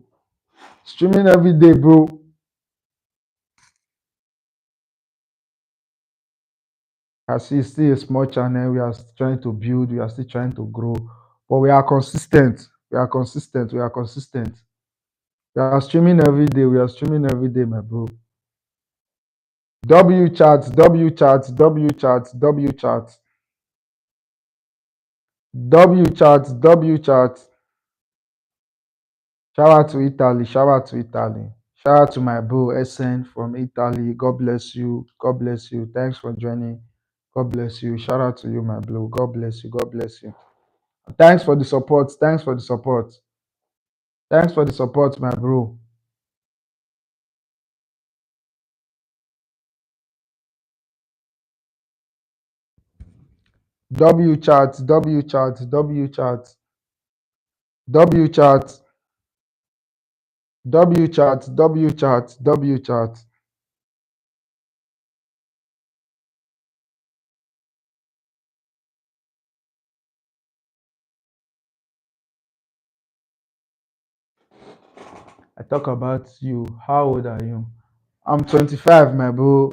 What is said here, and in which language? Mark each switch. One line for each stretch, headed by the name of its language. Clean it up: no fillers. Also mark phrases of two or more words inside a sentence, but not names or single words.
English: Streaming every day, bro. I see it's still a small channel. We are trying to build, we are still trying to grow. But we are consistent. We are consistent. We are consistent. We are streaming every day. We are streaming every day, my bro. W chat, W chat, W chat, W chat, W chat, W chat. Shout out to Italy. Shout out to Italy. Shout out to my bro SN from Italy. God bless you. God bless you. Thanks for joining. God bless you. Shout out to you, my bro. God bless you. God bless you. Thanks for the support. Thanks for the support. Thanks for the support, my bro. W chat, W chat, W chat, W chat, W chat, W chat, W chat. I talk about you. How old are you? I'm 25, my bro.